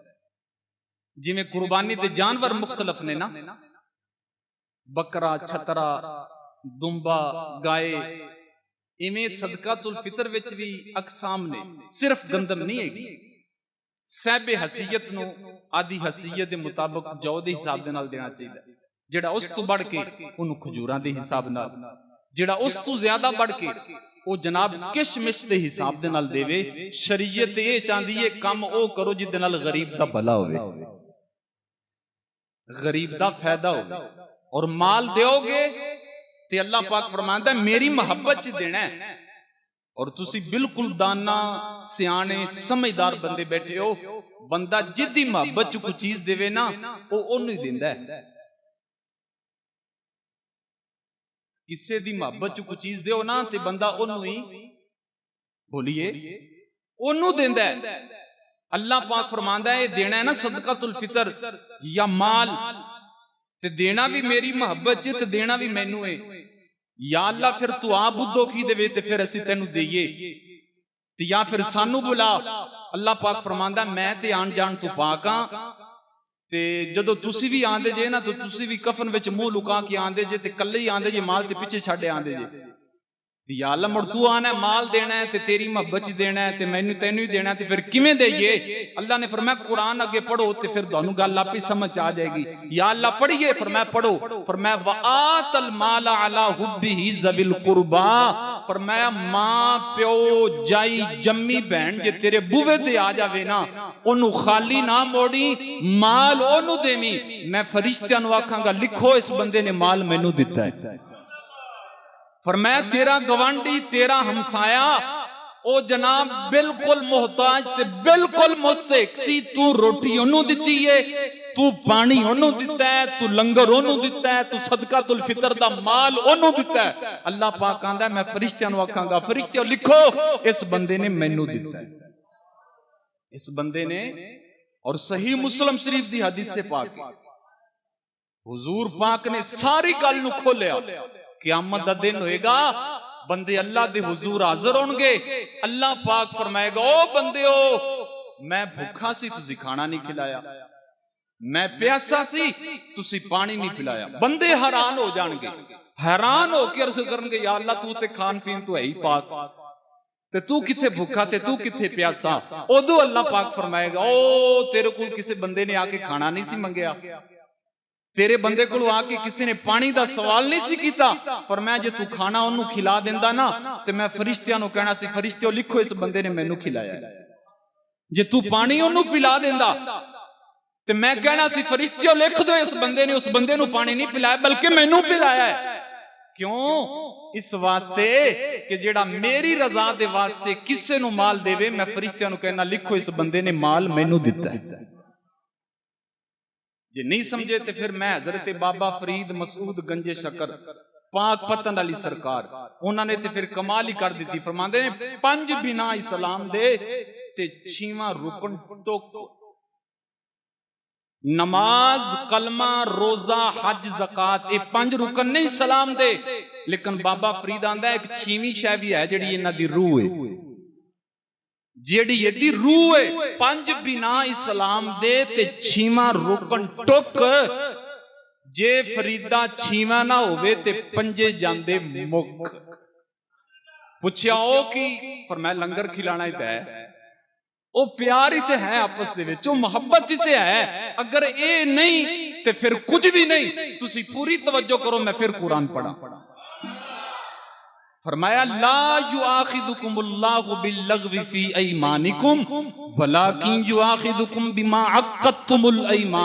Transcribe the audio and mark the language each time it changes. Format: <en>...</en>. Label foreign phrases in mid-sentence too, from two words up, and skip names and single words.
<pa>جی میں قربانی دے جانور مختلف نے نا، بکرا، چھترا، دمبا، گائے، ایویں صدقۃ الفطر وچ بھی اقسام نے، صرف گندم نہیں ہے گی۔ صاحب حیثیت نو آدھی حیثیت دے مطابق جو دے حساب دے نال دینا چاہیے، جڑا اس تو بڑھ کے انہوں کھجوراں دے حساب نال، جڑا اس تو زیادہ بڑھ کے او جناب کشمش دے حساب دے نال دے وے۔ شریعت اے چاندی ہے کم او کرو جے دے نال غریب دا بھلا ہوئے، غریب دا فائدہ ہوئے۔ اور مال دیو گے تے اللہ پاک فرماندا ہے میری محبت چ دینا ہے۔ اور تسی بالکل دانا سیانے سمجھدار بندے بیٹھے ہو، بندہ جدی محبت چ کوئی چیز دے وے نا او اونوں ہی دیندا ہے۔ کسے دی محبت چ کوئی چیز دیو نا تے بندہ اونوں ہی بولیے اونوں دیندا ہے۔ اللہ پاک فرماندا ہے دینا ہے نا صدقۃ الفطر یا مال تے دینا بھی میری محبت چ تے دینا بھی مینوں ہے۔ یا اللہ پھر تو آپ بدھو کی دے وے تے پھر اسی تینوں دئیے، تے یا پھر سانو بلا۔ اللہ پاک فرماندا میں تے آن جان تو پاکاں، تے جدو تسی بھی آندے جے نا تو تسی بھی کفن وچ منہ لکا کے آندے جے تے کلے ہی آندے جے، مال تے پیچھے چھڈے آندے جے۔ یا اللہ مڑ تو آنا ہے مال دینا ہے تے تیری محبت چ دینا ہے تے مینوں تینوں ہی دینا ہے تے پھر کیویں دئیے؟ اللہ نے فرمایا قرآن اگے پڑھو تے پھر تانوں گل آپ ہی سمجھ آ جائے گی۔ یا اللہ پڑھیے، فرمایا پڑھو، فرمایا</pa> <ar>وآت المال علی حبہ ذوی القربى،</ar> <pa>فرمایا ماں پیو جائی جمی بہن جے تیرے بوے تے آ جاوے نا اونوں خالی نہ موڑی، مال اونوں دیویں۔ میں فرشتیاں نوں آکھاں گا لکھو اس بندے نے مال مینوں دتا ہے۔ فرمایا تیرا گوانڈی، تیرا ہمسایا او جناب بالکل محتاج تے بالکل مستحق سی، تو روٹی انہوں دیتی ہے، تو پانی انہوں دیتا ہے، تو لنگر انہوں دیتا ہے، تو صدقۃ الفطر دا مال انہوں دیتا ہے۔ اللہ پاک آندا ہے میں فرشتیاں نوں آکھاں گا فرشتیاں لکھو اس بندے نے مینوں دیتا ہے، اس بندے نے۔ اور صحیح مسلم شریف دی حدیث سے پاک حضور پاک نے ساری گل نوں کھولیا۔ قیامت دا دن ہوئے گا، بندے اللہ دے حضور حاضر ہونگے، اللہ پاک فرمائے گا او بندیو میں بھوکھا سی تسی کھانا نہیں کھلایا، میں پیاسا سی تسی پانی نہیں پلایا۔ بندے حیران ہو جان گے، حیران ہو کے عرض کرن گے یا اللہ تو تے کھان پین تو ہے ہی پاک تے تو کتھے بھوکا تے تو کتھے پیاسا. ادو اللہ پاک فرمائے گا او تیرے کول کسے بندے نے آ کے کھانا نہیں سی منگیا, تیرے بندے کو آ کے کسی نے پانی دا سوال نہیں سی کیتا. فرمایا جے تو کھانا انہوں کھلا دیندا نا تے میں فرشتیاں نو کہنا سی فرشتیو لکھو اس بندے نے مینوں کھلایا ہے. جے تو پانی انہوں پلا دیندا تے میں کہنا سی فرشتیو لکھ دو اس بندے نو پانی نہیں پلایا بلکہ مینوں پلایا ہے. کیوں؟ اس واسطے کہ جیڑا میری رضا دے واسطے کسے نو مال دے وے میں فرشتیاں نو کہنا لکھو اس بندے نے مال مینوں دیتا ہے. یہ نہیں سمجھے تے پھر میں حضرت بابا فرید مسعود گنج شکر پاک پتن علی سرکار انہوں نے تے پھر کمال ہی کر دیتی. فرماندے نے 5 بنا اسلام دے تے 6واں رکن ٹوک نماز کلمہ روزہ حج زکات یہ 5 رکن نہیں اسلام دے, لیکن بابا فرید آندا ہے ایک 6ویں شے بھی ہے جڑی انہاں دی روح ہے, جیڑی یہ دی روح ہے. 5 بنا اسلام دے تے 6واں رکن ٹک جے فریدہ 6واں نہ ہوئے تے 5 جاندے مک. پوچھیا او کی؟ فرمایا لنگر کھلانا ہی تے ہے, او پیار ہی تے ہے آپس دے وچ, او محبت ہی تے ہے. اگر اے نہیں تے پھر کچھ بھی نہیں. تسی پوری توجہ کرو میں پھر قرآن پڑھا.</pa> <ar>فرمایا لا یؤاخذکم اللہ باللغو فی ایمانکم ولکن یؤاخذکم بما عقدتم الایمان.</ar>